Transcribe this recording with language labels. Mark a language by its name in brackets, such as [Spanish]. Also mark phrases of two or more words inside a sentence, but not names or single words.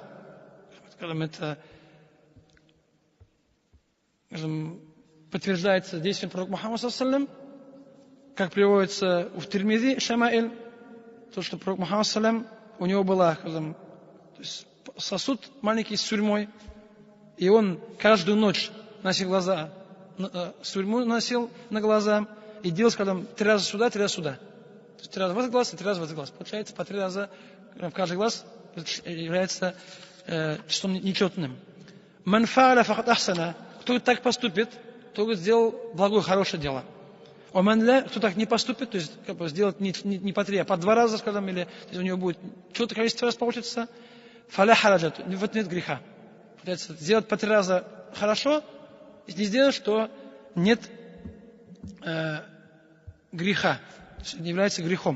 [Russian] Это подтверждается действием пророка Мухаммада ﷺ, как приводится в Тирмизи Шамаэль, то, что пророк Мухаммад ﷺ, у него был сосуд маленький с сурьмой, и он каждую ночь носил глаза, сурьму носил на глаза, и делал, 3 раза сюда, 3 раза сюда. То есть 3 раза в этот глаз и 3 раза в этот глаз. Получается, по 3 раза в каждый глаз является числом нечетным. [Arabic] من فعل فقد أحسن. [Russian] Кто так поступит, то сделал благое, хорошее дело. А [Arabic] من لا, [Russian] кто так не поступит, то есть сделать не по 3, а по 2 раза, или у него будет четкое количество раз получится, [Arabic] فلا حرج, [Russian] в этом нет греха. Получается, сделать по 3 раза хорошо, если не сделаешь, то нет греха, то есть не является грехом.